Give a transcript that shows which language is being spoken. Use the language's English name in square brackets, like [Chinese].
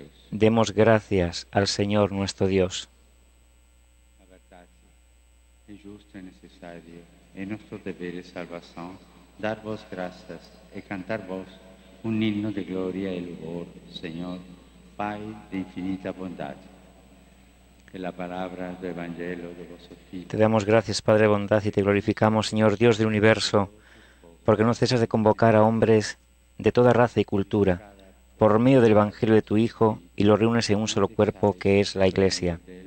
[Spanish] Demos gracias al Señor nuestro Dios. [Portuguese] É justo e necessário, é nosso dever e salvação, dar vos graças e cantar vos um hino de glória e louvor, Senhor, Pai de infinita bondade. [Spanish] Que la palabra [Portuguese] do Evangelio de vosso Filho. [Spanish] Te damos gracias, Padre de bondad, y te glorificamos, Señor Dios del universo, porque no cesas de convocar a hombres de toda raza y cultura, por medio del Evangelio de tu Hijo, y los reúnes en un solo cuerpo que es la Iglesia.